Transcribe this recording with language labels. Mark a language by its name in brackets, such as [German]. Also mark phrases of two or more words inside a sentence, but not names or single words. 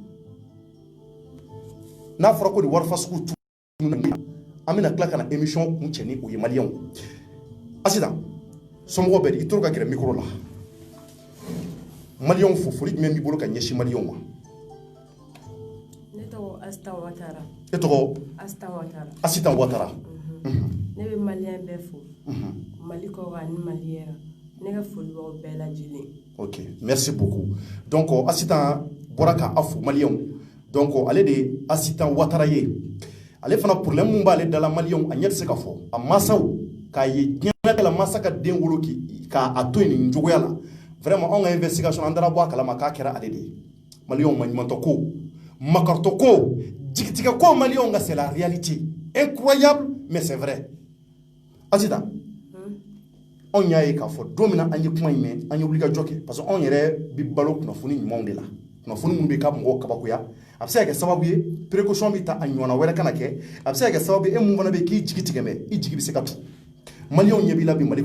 [Bambara] n'a fɔra ko nin warifa sugu tununa an bɛna tila ka na émission kun cɛ ni o ye maliyɛnw Asitan somɔgɔw bɛ di i tora ka gɛrɛ micro la maliyɛnw fo foli jumɛn b'i bolo ka ɲɛsin maliyɛnw ma ne tɔgɔ Asitan Watara e tɔgɔ Asitan Watara ne bɛ maliyɛn bɛɛ fo Mali kɔkan ani Mali yɛrɛ ne ka foli b'aw bɛɛ lajɛlen [French] ok merci beaucoup [Bambara] donc Asitan bɔra ka a fo maliyɛnw donc ale de ye Asitan Watara ye ale fana problème mun b'ale dala maliyɛnw a ɲɛ tɛ se ka fɔ a mansaw k'a ye diɲɛ la masa ka den wolo k'a to yen nin cogoya la vraiment anw ka investigation an taara bɔ a kalama k'a kɛra ale de ye maliyɛnw maɲumantɔ ko makaritɔ ko jigitigɛ ko maliyɛnw ka [French] c'est la réalité incroyable mais c'est vrai [Bambara] Asitan anw y'a ye k'a fɔ don min na an ye kuma in mɛn an ye wulikajɔ kɛ [French] parce que [Bambara] anw yɛrɛ bɛ balo kunnafoni ɲumanw de la kunnafoni minnu bɛ k'a mɔgɔw kabakoya a bɛ se ka kɛ sababu ye précaution bɛ ta a ɲɔgɔnna wɛrɛ kana kɛ a bɛ se ka kɛ sababu ye e mun fana bɛ k'i jigi tigɛ mɛ i jigi bɛ se ka tu maliyɛnw ɲɛ b'i la bi Mali